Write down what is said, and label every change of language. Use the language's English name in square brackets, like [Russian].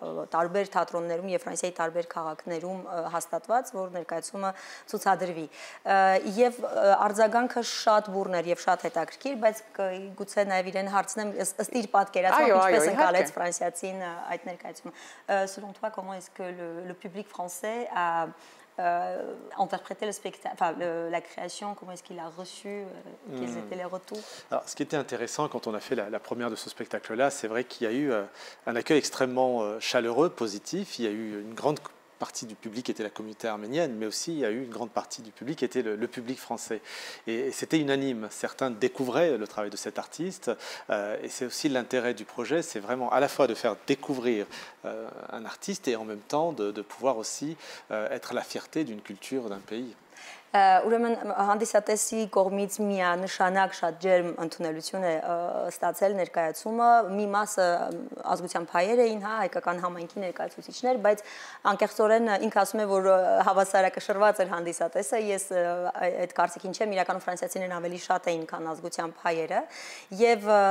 [Armenian] տարբեր թատրոններում եւ Ֆրանսիայի տարբեր քաղաքներում հաստատված, որ ներկայացումը ցուցադրվի։ Եվ արձագանքը շատ բուրն էր եւ շատ հետաքրքիր, բայց գուցե նաեւ իրեն հարցնեմ ըստ իր պատկերացմամբ ինչպես ընկալեց ֆրանսիացին այդ ներկայացումը։ [French] Selon toi, comment est-ce que le public français a interprété le spectacle, enfin la création, comment est-ce qu'il a reçu, quels étaient les retours? Alors, ce qui était intéressant quand on a fait la première de ce spectacle-là, c'est vrai qu'il y a eu un accueil extrêmement chaleureux, positif. Il y a eu une grande partie du public était la communauté arménienne, mais aussi il y a eu une grande partie du public qui était le public français. Et c'était unanime. Certains découvraient le travail de cet artiste. Et c'est aussi l'intérêt du projet, c'est vraiment à la fois de faire découvrir un artiste et en même temps de pouvoir aussi être la fierté d'une culture, d'un pays. [Armenian] Ուրեմն հանդիսատեսի կողմից միանշանակ շատ ջերմ ընդունելություն է ստացել ներկայացումը, մի մասը ազգությամբ հայեր էին, հա, հայկական համայնքի ներկայացուցիչներ, բայց անկեղծորեն ինքը ասում է, որ հավասարակշռված էր հանդիսատեսը, ես այդ կարծիքին չեմ, իրականում ֆրանսիացիներն ավելի շատ էին, քան ազգությամբ հայերը, եւ